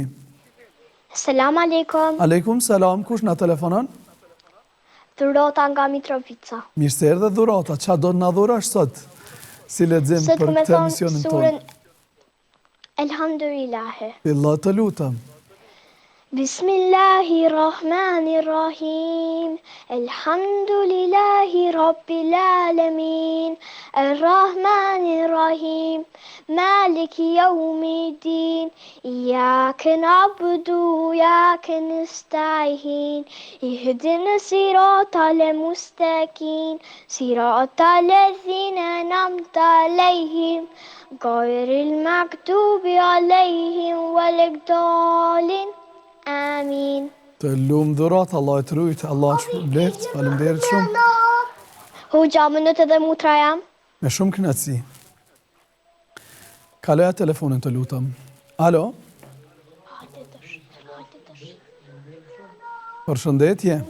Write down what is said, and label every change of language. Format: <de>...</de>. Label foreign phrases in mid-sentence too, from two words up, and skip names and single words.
<ar>السلام عليكم. عليكم السلام,</ar> <sq>kush na telefonon? Dhurata nga Mitrovica. Mirë se erdhe Dhurata, qa do të na dhurash sot? Si lexim për këtë emisionin tonë? Elhamdulillahi. Fillo të lutem.</sq> <ar>Bismillahirrahmanirrahim. الحمد لله رب العالمين. الرحمن الرحيم مالك يوم الدين. إياك نعبد وإياك نستعين. اهدنا الصراط المستقيم. صراط الذين أنعمت عليهم. غير المغضوب عليهم ولا الضالين. Amin.</ar> <sq>Të lumë Dhurat, Allah e të rujtë, Allah të shpërbleft, faleminderit shumë. Hoxha, minut edhe mutra jam. Me shumë kënaqësi. Kaloja telefonin të lutem. Alo? Përshëndetje.</sq>